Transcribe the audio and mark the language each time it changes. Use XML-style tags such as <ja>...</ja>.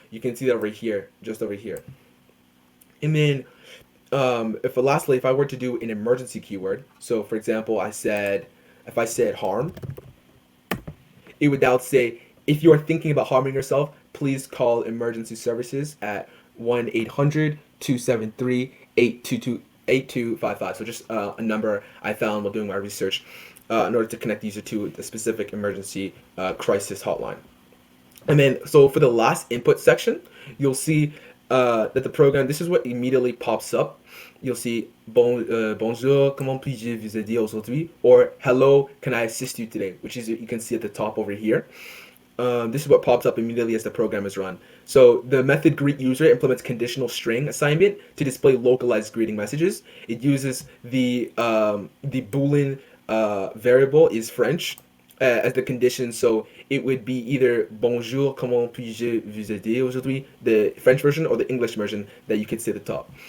<en>You can see that over here, just over here. And then, lastly, if I were to do an emergency keyword, so for example, if I said harm, it would now say, if you are thinking about harming yourself, please call emergency services at 1-800-273-8255. So just a number I found while doing my research in order to connect the user to the specific emergency crisis hotline. And then, so for the last input section, you'll see that the program, this is what immediately pops up. You'll see,</en> <fr>bonjour, comment puis-je vous aider aujourd'hui?</fr> <en>Or, hello, can I assist you today? Which is, you can see at the top over here. This is what pops up immediately as the program is run. So the method greet user implements conditional string assignment to display localized greeting messages. It uses the Boolean variable is French as the condition, so it would be either</en> <fr>bonjour, comment puis-je vous aider aujourd'hui,</fr> <en>the French version, or the English version that you could see at the top.</en>